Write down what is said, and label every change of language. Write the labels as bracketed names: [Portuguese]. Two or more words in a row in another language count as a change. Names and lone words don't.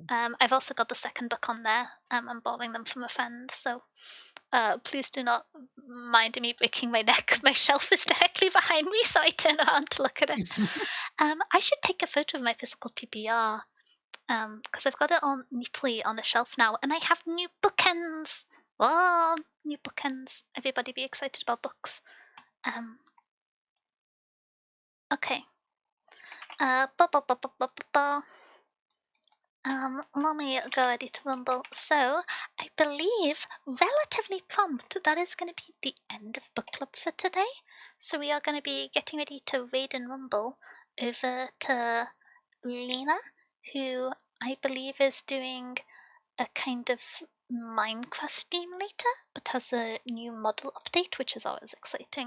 [English] I've also got the second book on there. I'm borrowing them from a friend, so please do not mind me breaking my neck. My shelf is directly behind me, so I turn around to look at it. I should take a photo of my physical TBR because I've got it on neatly on the shelf now, and I have new bookends. Oh, new bookends! Everybody be excited about books. Okay. Ba, ba, ba, ba, ba, ba, ba. Let me go ready to rumble. So, I believe relatively prompt that is going to be the end of book club for today. So we are going to be getting ready to raid and rumble over to Lena, who I believe is doing a kind of Minecraft stream later, but has a new model update, which is always exciting.